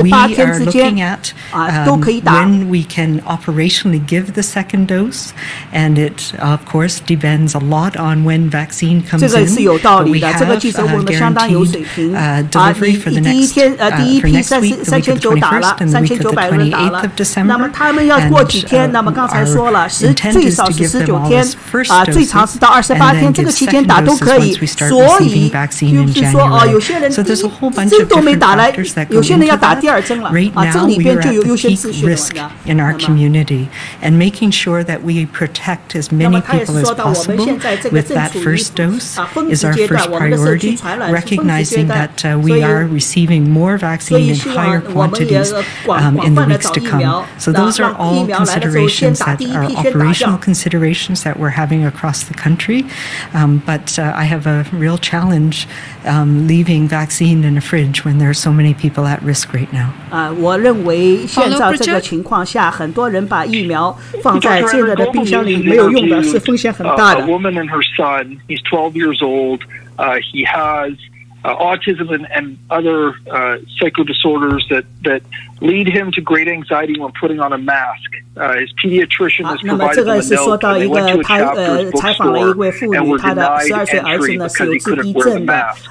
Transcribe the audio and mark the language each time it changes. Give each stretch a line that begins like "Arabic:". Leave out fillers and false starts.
English: We are looking at when we can operationally give the second dose, and it of course depends a lot on when vaccine comes in. But we have guaranteed delivery for the next for next week, the week of the 21st and the week of the 28th of December. And
Chinese: 说了最少是19天最长是到28天，这个期间打都可以。所以就是说有些人第一针都没打了，有些人要打第二针了这个里边就有优先次序了。
English: In our community, and making sure that we protect as many people as possible with that first dose is our first priority. Recognizing that we are receiving more vaccine in higher quantities in the weeks to come. So those are all considerations that are operational considerations that we're having across the country. But I have a real challenge leaving vaccine in a fridge when there are so many people at risk right now.
Chinese: 我认为现在这个情况下，很多人把疫苗放在现在的冰箱里没有用的，是风险很大的。
English: A woman and her son, he's 12 years old. He has autism and other psycho disorders that lead him to great anxiety when putting on a mask. His pediatrician has provided him a note, and they went to a chapter's bookstore and were denied entry because he couldn't wear the mask.